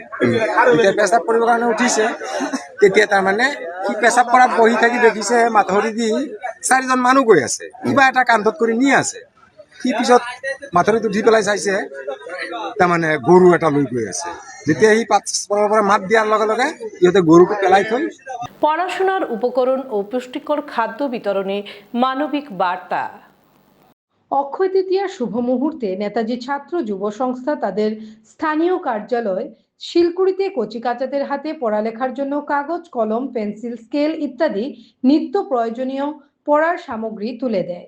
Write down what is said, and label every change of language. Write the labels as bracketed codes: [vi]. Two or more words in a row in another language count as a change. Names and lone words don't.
[as] যেতিয়া পেচাব কৰিবৰ কাৰণে উঠিছে তেতিয়া তাৰমানে সি পেচাব কৰাত বহি থাকি দেখিছে মাথাউৰি দি 4 জন মানুহ গৈ আছে, কিবা এটা কান্ধত কৰি নি আছে। সি পিছত মাথাউৰিত উঠি পেলাই চাইছে তাৰমানে গৰু এটা লৈ গৈ আছে। যেতিয়া সি পৰা মাত দিয়াৰ লগে লগে সিহঁতে গৰুটো পেলাই থৈ। [bn] পড়াশোনার উপকরণ ও পুষ্টিকর খাদ্য বিতরণে মানবিক বার্তা। অক্ষয় তৃতীয়ার শুভ মুহূর্তে নেতাজি ছাত্র যুব সংস্থা তাদের স্থানীয় কার্যালয় শিলকুড়িতে কচিকাচাদের হাতে পড়ালেখার জন্য কাগজ, কলম, পেন্সিল, স্কেল ইত্যাদি নিত্য প্রয়োজনীয় পড়ার সামগ্রী তুলে দেয়।